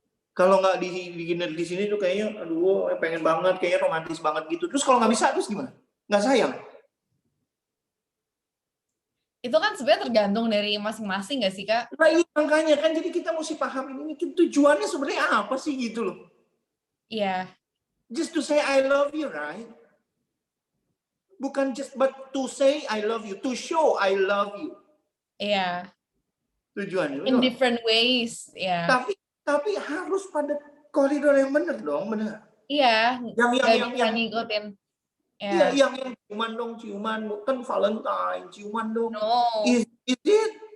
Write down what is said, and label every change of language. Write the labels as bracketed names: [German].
[Indonesian] Kalau nggak di dinner di sini tuh kayaknya, aduh pengen banget, kayaknya romantis banget gitu. Terus kalau nggak bisa, terus gimana? Nggak sayang? Itu kan sebenarnya tergantung dari masing-masing nggak sih, Kak? Nah iya makanya kan, jadi kita mesti paham ini tujuannya sebenarnya apa sih gitu loh. Iya. [English] Just to say I love you, right? [Indonesian] Bukan [English] just but to say I love you, to show I love you. [Indonesian] Iya. Tujuannya. [English] In different ways, ya. [Indonesian] Tapi harus pada koridor yang benar dong, benar. Iya. Yang ngikutin. Iya, yang ciuman, kan Valentine, ciuman dong. [English] No. Is it?